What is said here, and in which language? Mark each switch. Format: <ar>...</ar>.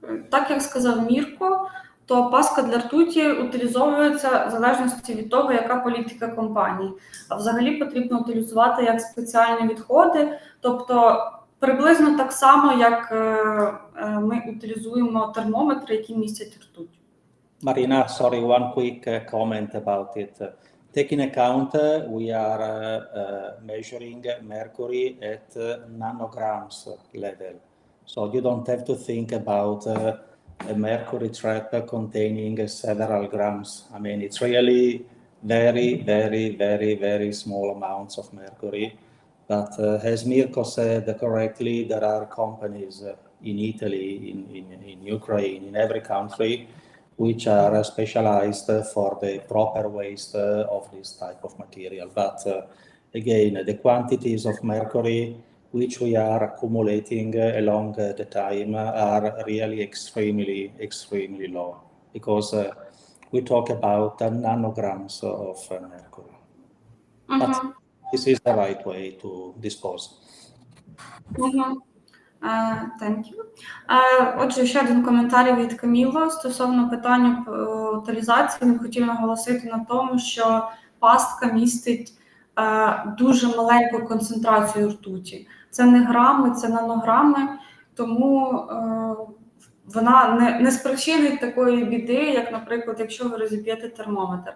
<uk>Так як сказав Мірко, то паска для ртуті утилізовується в залежності від того, яка політика компанії. А взагалі потрібно утилізувати як спеціальні відходи, тобто приблизно так само, як ми утилізуємо термометри, які містять ртуть.</uk> <en>Marina, sorry, one quick comment about it. Take in account we are measuring mercury at nanograms level. So you don't have to think about a mercury trap containing several grams. I mean, it's really very, very, very, very small amounts of mercury. But as Mirko said correctly, there are companies in Italy, in Ukraine, in every country, which are specialized for the proper waste of this type of material. But again, the quantities of mercury which we are accumulating along the time are really extremely low, because we talk about nanograms of mercury. But this is the right way to dispose. Thank you.</en> <uk>Отже, ще один коментар від Каміло стосовно питання утилізації. Він хотів наголосити на тому, що пастка містить дуже маленьку концентрацію ртуті. Це не грами, це нанограми, тому вона не спричинить такої біди, як, наприклад, якщо ви розіб'єте термометр.</uk>